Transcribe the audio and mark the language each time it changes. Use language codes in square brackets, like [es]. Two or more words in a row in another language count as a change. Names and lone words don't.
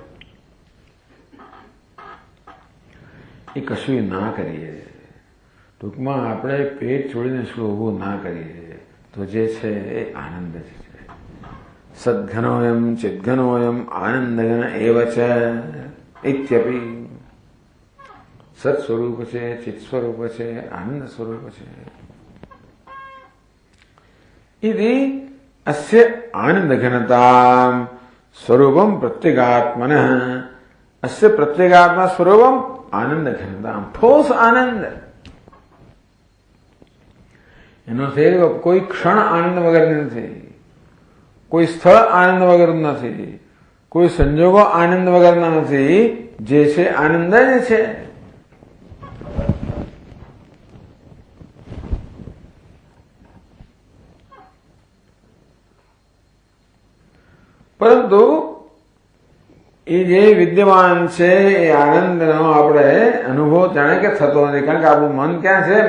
[gu] એ કશું ના કરીએ, ટૂંકમાં આપણે પેટ છોડીને શું ઊભું ના કરીએ તો જે છે એ આનંદ જ છે. [sa] सदघनोयम चिदघनोयम आनंदघन एव च इत्यपी. [gu] સત સ્વરૂપ છે, ચિત સ્વરૂપ છે, આનંદ સ્વરૂપ છે. [sa] इति अस्य आनंदघनतां स्वरूपं प्रत्यगात्मनः. अस्य प्रत्यगात्मा स्वरूपम आनंदघनतां, [hi] ठोस आनंद. [gu] એનો કોઈ ક્ષણ આનંદ વગર નથી, કોઈ સ્થળ આનંદ વગર નથી, કોઈ સંજોગો આનંદ વગરના નથી. જે છે આનંદ જ છે. પરંતુ એ જે વિદ્યમાન છે એ આનંદનો આપણે અનુભવ જાણે કે થતો નથી, કારણ કે આપણું મન ક્યાં છે?